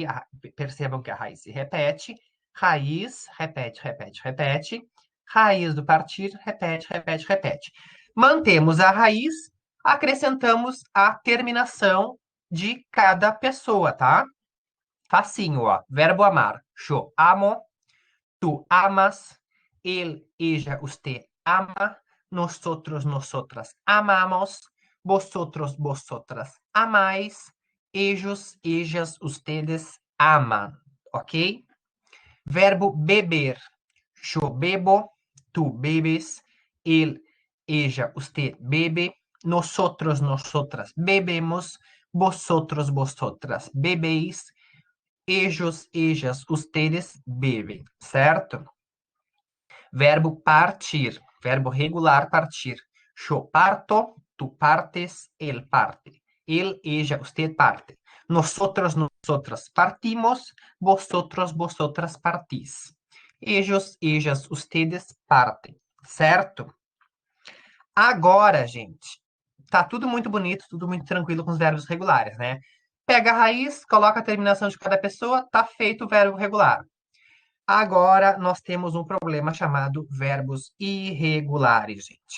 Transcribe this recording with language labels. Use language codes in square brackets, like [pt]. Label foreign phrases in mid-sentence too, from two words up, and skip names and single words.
[pt] Percebam que a raiz se repete. Raiz, repete, repete, repete. Raiz do partir, repete, repete, repete. Mantemos a raiz, acrescentamos a terminação de cada pessoa, tá? Facinho, ó. Verbo amar. [es] Yo amo, tú amas, él, ella, usted ama, nosotros, nosotras amamos, vosotros, vosotras amáis, ellos, ellas, ustedes amam, ok? [pt] Verbo beber. [es] Yo bebo, tú bebes, él, ella, usted bebe, nosotros, nosotras bebemos, vosotros, vosotras bebéis, ellos, ellas, ustedes bebem, certo? [pt] Verbo partir, verbo regular partir. [es] Yo parto, tú partes, él parte. Él, ella, usted parte. Nosotros, nosotras partimos, vosotros, vosotras partís. Ellos, ellas, ustedes partem, certo? [pt] Agora, gente, tá tudo muito bonito, tudo muito tranquilo com os verbos regulares, né? Pega a raiz, coloca a terminação de cada pessoa, tá feito o verbo regular. Agora nós temos um problema chamado verbos irregulares, gente.